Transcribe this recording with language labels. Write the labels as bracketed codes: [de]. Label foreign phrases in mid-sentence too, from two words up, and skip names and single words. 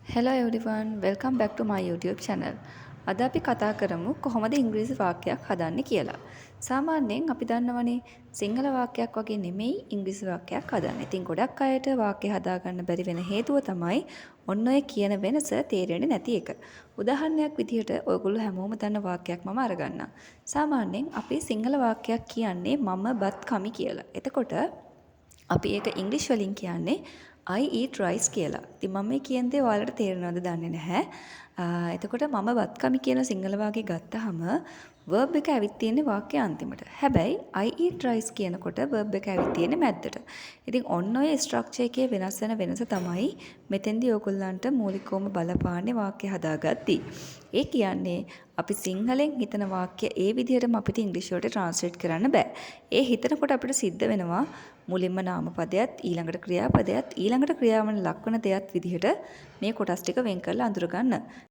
[en] Hello everyone, welcome back to my YouTube channel. [si] අද අපි කතා කරමු කොහොමද ඉංග්‍රීසි වාක්‍යයක් හදන්නේ කියලා. සාමාන්‍යයෙන් අපි දන්නවනේ සිංහල වාක්‍යයක් වගේ නෙමෙයි ඉංග්‍රීසි වාක්‍යයක් හදන්න. ඉතින් ගොඩක් අයට වාක්‍ය හදාගන්න බැරි වෙන හේතුව තමයි ඔන්න ඔය කියන වෙනස තේරෙන්නේ නැති එක. උදාහරණයක් විදිහට ඔයගොල්ලෝ හැමෝම දන්න වාක්‍යයක් මම අරගන්නම්. සාමාන්‍යයෙන් අපි සිංහල වාක්‍යයක් කියන්නේ මම බත් කමි කියලා. එතකොට අපි ඒක ඉංග්‍රීසි වලින් කියන්නේ [en] I eat rice [si] කියලා. ඉතින් මම මේ කියන දේ ඔයාලට තේරෙනවද දන්නේ නැහැ. එතකොට මම බත් කමි කියන සිංහල වාක්‍යය ගත්තාම verb එක ඇවිත් තියෙන්නේ වාක්‍යයේ අන්තිමට. හැබැයි [en] I eat rice [si] කියනකොට verb එක ඇවිත් තියෙන්නේ මැද්දට. ඉතින් ඔන්න ඔය ස්ට්‍රක්චර් එකේ වෙනස් වෙන වෙනස තමයි මෙතෙන්දී ඔයගොල්ලන්ට මූලිකවම බලපාන්නේ වාක්‍ය හදාගද්දී. ඒ කියන්නේ අපි සිංහලෙන් හිතන වාක්‍ය ඒ විදිහටම අපිට ඉංග්‍රීසි වලට ට්‍රාන්ස්ලේට් කරන්න බෑ. ඒ හිතනකොට අපිට සිද්ධ වෙනවා මුලින්ම නාමපදයක් ඊළඟට ක්‍රියාපදයක් ඊළඟට ක්‍රියාවන් ලක්වන දෙයක් විදිහට මේ කොටස් ටික වෙන් කරලා අඳුර ගන්න.